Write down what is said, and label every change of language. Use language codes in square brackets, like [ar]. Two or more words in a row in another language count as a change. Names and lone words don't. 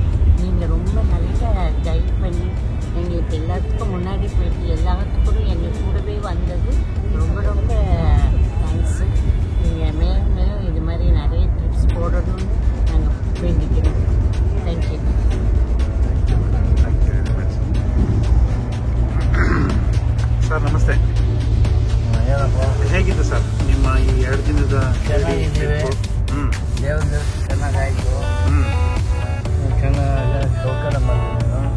[ta] நீங்கள் ரொம்ப நல்லா கைட் பண்ணி எங்களுக்கு எல்லாத்துக்கும் முன்னாடி போயிட்டு எல்லாத்துக்கும் எங்கள் கூடவே வந்தது ரொம்ப ரொம்ப தேங்க்ஸு. நீங்கள் மேலும் மேலும் இது மாதிரி நிறைய ட்ரிப்ஸ் போடணும்னு நாங்கள் வேண்டிக்கிறோம். தேங்க்யூ. [kn] ಸರ್ ನಮಸ್ತೆ. ಹೇಗಿತ್ತು ಸರ್ ನಿಮ್ಮ ಈ 2 ದಿನದ ದೇವ್ರ ಚೆನ್ನಾಗಾಯ್ತು. ಚೆನ್ನಾಗಿ ಸೌಕರ್ಯ ಮಾಡಿದ್ರು.